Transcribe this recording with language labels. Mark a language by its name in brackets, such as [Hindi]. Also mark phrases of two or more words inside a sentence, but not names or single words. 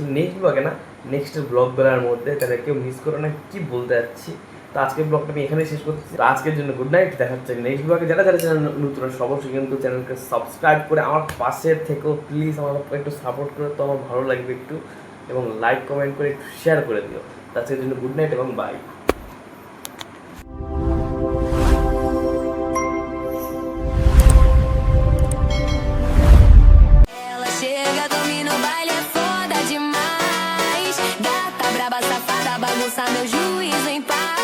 [Bangla] নেক্সট ব্লগে না, নেক্সট ব্লগগুলোর মধ্যে, তাহলে কেউ মিস করো না কি বলতে যাচ্ছি। তো আজকের ব্লগটা আমি এখানেই শেষ করছি। তো আজকের জন্য [English] good night, [Bangla] দেখা হচ্ছে নেক্সট ব্লগে। যারা যারা চ্যানেল নতুন অবশ্যই কিন্তু চ্যানেলকে সাবস্ক্রাইব করে আমার পাশে থেকেও প্লিজ আমার একটু সাপোর্ট করে, তো আমার ভালো লাগবে একটু, এবং [English] like comment [Bangla] করে একটু শেয়ার করে দিও। তো আজকের জন্য [English] good night [Bangla] এবং বাই। [Portuguese] Ela chega, domina o baile, é foda demais. Gata braba, safada, bagunça meu juízo em paz.